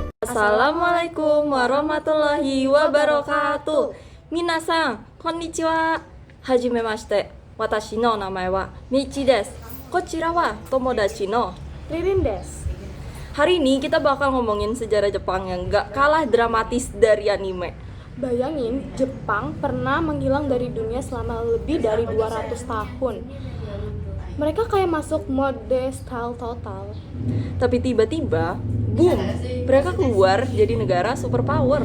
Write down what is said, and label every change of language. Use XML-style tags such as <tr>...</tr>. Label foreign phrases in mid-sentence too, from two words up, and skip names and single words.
<ar>السلام عليكم ورحمة الله وبركاته.</ar> <ja>皆さん、こんにちは。はじめまして. 私の名前はMichiです。こちらは友達の Ririn desu.</ja> <id>Hari ini kita bakal ngomongin sejarah Jepang yang gak kalah dramatis dari anime. Bayangin, Jepang pernah menghilang dari dunia selama lebih dari 200 tahun. Mereka kayak masuk mode style total. Tapi tiba-tiba, boom, mereka keluar jadi negara superpower.</id>